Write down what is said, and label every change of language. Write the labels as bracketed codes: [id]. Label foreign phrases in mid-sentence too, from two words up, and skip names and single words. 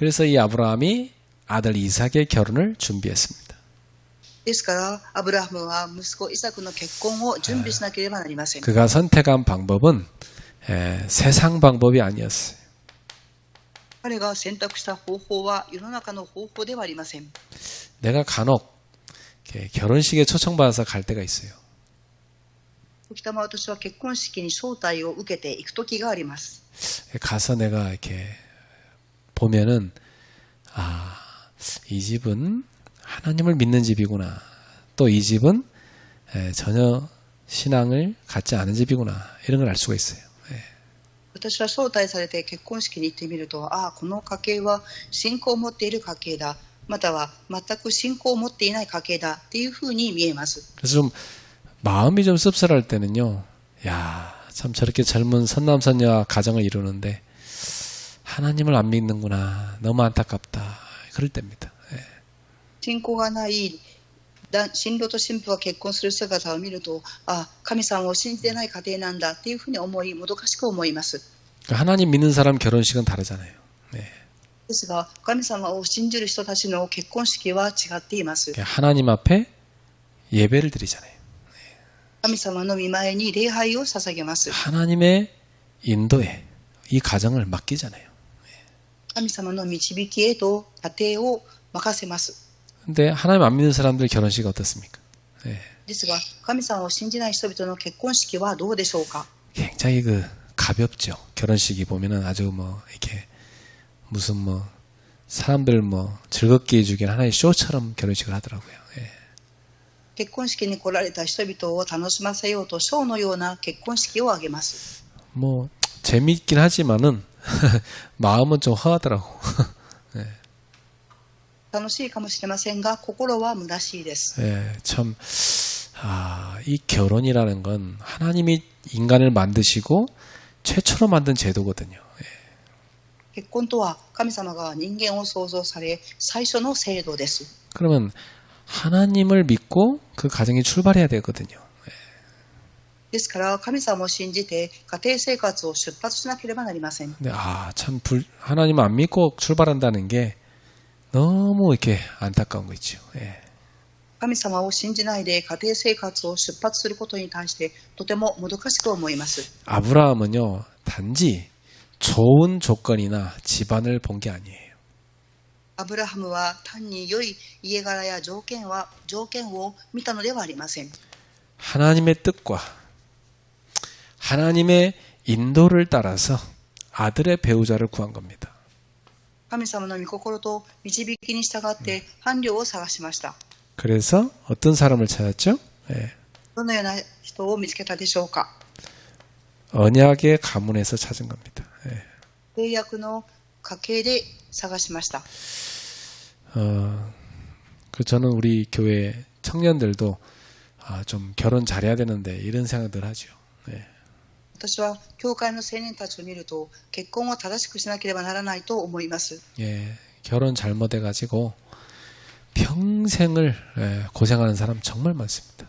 [ko] 그래서 이 아브라함이 아들 이삭의 결혼을 준비했습니다. [ja] ですからアブラハムは息子イサクの結婚を準備しなければなりません。 [ko] 그가 선택한 방법은 세상 방법이 아니었어요. [ja] 彼が選択した方法は世の中の方法ではありません。 [ko] 내가 간혹 결혼식에 초청받아서 갈 때가 있어요. [ja] 時たま私は結婚式に招待を受けていく時があります。 [ko] 가서 내가 이렇게 보면은 이 집은 하나님을 믿는 집이구나. 또 이 집은 전혀 신앙을 갖지 않은 집이구나. 이런 걸 알 수가 있어요. [ja] 私は招待されて結婚式に行ってみると、この家系は信仰を持っている家系だ、または全く信仰を持っていない家系だっていうふうに見えます。 [ko] 그래서 좀 마음이 좀 씁쓸할 때는요. 야, 참 저렇게 젊은 선남선녀와 가정을 이루는데 하나님을 안 믿는구나. 너무 안타깝다. 그럴 때입니다. [ja] 信仰がない新郎と新婦が結婚する姿を見ると、神様を信じてない家庭なんだっていうふうにもどかしく思います。 [ko] 하나님 믿는 사람 결혼식은 다르잖아요. [ja] ですが神様を信じる人たちの結婚式は違っています。 [ko] 하나님 앞에 예배를 드리잖아요. [ja] 神様の御前に礼拝を捧げます。 [ko] 하나님의 인도에 이 가정을 맡기잖아요. [ja] 神様の導きへと家庭を任せます。 [ko] 근데 하나님 안 믿는 사람들 결혼식이 어떻습니까? [ja] ですが神様を信じない人々の結婚式はどうでしょうか。 [ko] 굉장히 가볍죠. 결혼식이 보면은 아주 이렇게 무슨 사람들 즐겁게 해주기는 하나의 쇼처럼 결혼식을 하더라고요. [ja] 結婚式に来られた人々を楽しませようとショーのような結婚式を挙げます。 [ko] 재미있긴 하지만은 마음은 좀 허하더라고. [ja] 楽しいかもしれませんが心は虚しいです。 [ko] 참, 이 결혼이라는 건 하나님이 인간을 만드시고 최초로 만든 제도거든요. [ja] 結婚とは神様が人間を創造され最初の制度です。 [ko] 그러면 하나님을 믿고 그 가정이 출발해야 되거든요. [ja] ですから神様を信じて家庭生活を出発しなければなりません。 [ko] 근데 참 하나님 안 믿고 출발한다는 게 너무 이렇게 안타까운 거 있죠. [ja] 神様を信じないで家庭生活を出発することに対してとてももどかしく思います。 [ko] 아브라함은요, 단지 좋은 조건이나 집안을 본 게 아니에요. [ja] アブラハムは単に良い家柄や条件を見たのではありません。 [ko] 하나님의 뜻과 하나님의 인도를 따라서 아들의 배우자를 구한 겁니다. [ja] 神様の御心と導きに従って伴侶を探しました。 [ko] 그래서 어떤 사람을 찾았죠? 예. [ja] どのような人を見つけたでしょうか。 [ko] 언약의 가문에서 찾은 겁니다. 예. [ja] 契約の家系で探しました。 [ko] 저는 우리 교회 청년들도 좀 결혼 잘해야 되는데 이런 생각들 하죠. 예. [ja] 私は教会の青年たちを見ると結婚を正しくしなければならないと思います。 [ko] 예, 결혼 잘못해가지고 평생을 고생하는 사람 정말 많습니다.